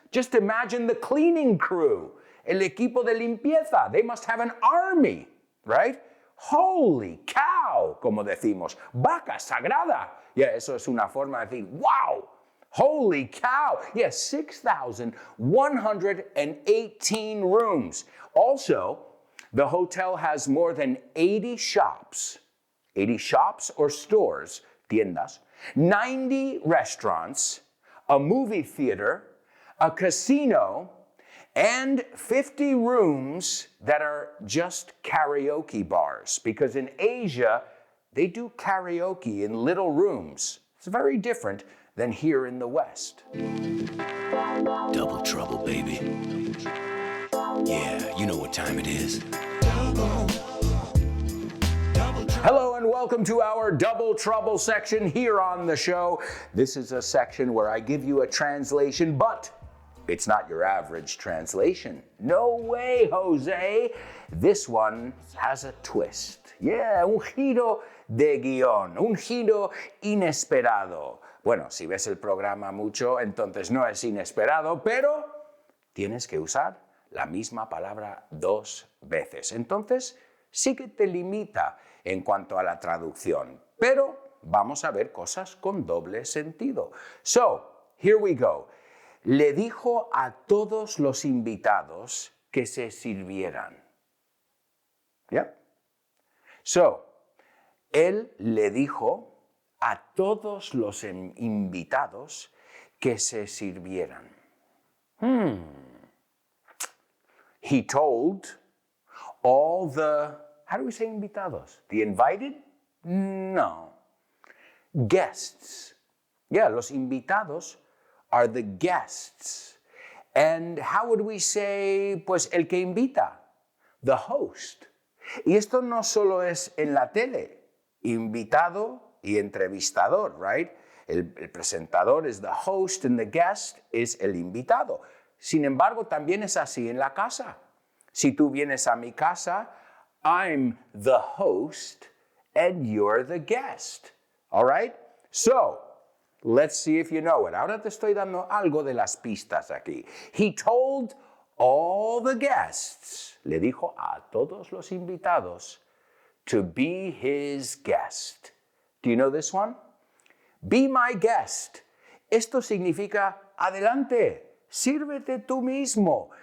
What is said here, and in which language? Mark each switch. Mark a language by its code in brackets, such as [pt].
[en] Just imagine the cleaning crew. [es] El equipo de limpieza. [en] They must have an army, right? Holy cow, [es] como decimos. Vaca sagrada. Yeah, eso es una forma de decir, wow. [en] Holy cow. Yes, 6,118 rooms. Also, the hotel has more than 80 shops. 80 shops or stores, tiendas. 90 restaurants, a movie theater, a casino, and 50 rooms that are just karaoke bars. Because in Asia, they do karaoke in little rooms. It's very different than here in the West. Double trouble, baby. Yeah, you know what time it is. Hello and welcome to our Double Trouble section here on the show. This is a section where I give you a translation, but it's not your average translation. No way, Jose. This one has a twist. [es] Yeah, un giro de guión, un giro inesperado. Bueno, si ves el programa mucho, entonces no es inesperado, pero tienes que usar la misma palabra 2 veces. Entonces, sí que te limita en cuanto a la traducción, pero vamos a ver cosas con doble sentido. [en] So, here we go. [es] Le dijo a todos los invitados que se sirvieran. ¿Ya? So, él le dijo a todos los invitados que se sirvieran. [en] He told all the, how do we say invitados? The invited? No. Guests. Yeah, los invitados are the guests. And how would we say, pues, [es] el que invita? [en] The host. [es] Y esto no solo es en la tele. Invitado y entrevistador, right? El presentador es [en] the host and the guest [es] es el invitado. Sin embargo, también es así en la casa. Si tú vienes a mi casa, [en] I'm the host and you're the guest. All right? So, let's see if you know it. [es] Ahora te estoy dando algo de las pistas aquí. [en] He told all the guests, [es] le dijo a todos los invitados, [en] to be his guest. Do you know this one? Be my guest. [es] Esto significa adelante, sírvete tú mismo.